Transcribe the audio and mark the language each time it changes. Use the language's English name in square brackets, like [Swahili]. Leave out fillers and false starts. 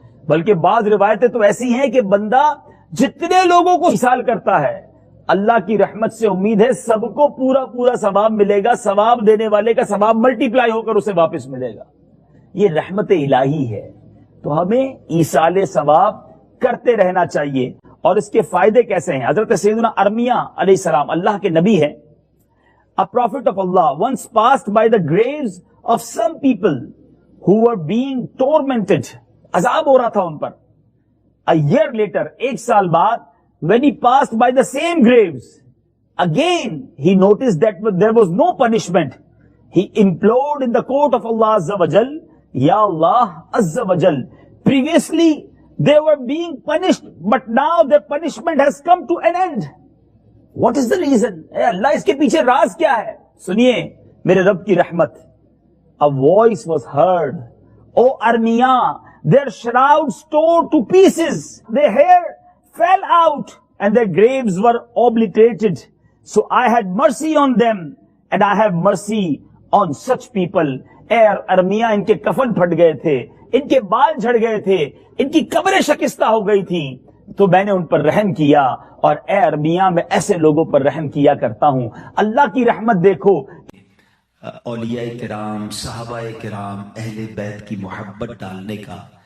[Urdu] بلکہ بعض روایتیں تو ایسی ہیں کہ بندہ جتنے لوگوں کو ایصال کرتا ہے، اللہ کی رحمت سے امید ہے سب کو پورا پورا ثواب ملے گا، ثواب دینے والے کا ثواب ملٹی پلائی ہو کر اسے واپس ملے گا. یہ رحمت الہی ہے. تو ہمیں ایصال ثواب کرتے رہنا چاہیے. اور اس کے فائدے کیسے ہیں؟ حضرت سیدنا ارمیہ علیہ السلام اللہ کے نبی ہیں. [English] A prophet of Allah once passed by the graves of some people who were being tormented. [Urdu] عذاب ہو رہا تھا ان پر. [English] A year later, [Urdu] 1 سال بعد, [English] when he passed by the same graves, again he noticed that there was no punishment. He implored in the court of Allah Azza wa Jal, Ya Allah Azza wa Jal. Previously they were being punished, but now their punishment has come to an end. What is the reason? [Urdu] اے اللہ اس کے پیچھے راز کیا ہے؟ سنیے میرے رب کی رحمت. [English] A voice was heard. O Armiya, their shrouds tore to pieces, their hair fell out, and their graves were obliterated. So I had mercy on them, and I have mercy on such people. [Urdu] اے ارمیہ، ان کے کفن پھٹ گئے تھے، ان کے بال جھڑ گئے تھے، ان کی قبریں شکستہ ہو گئی تھی، تو میں نے ان پر رحم کیا. اور اے ارمیہ، میں ایسے لوگوں پر رحم کیا کرتا ہوں. اللہ کی رحمت دیکھو. اولیاء کرام، صحابہ کرام، اہل بیت کی محبت ڈالنے کا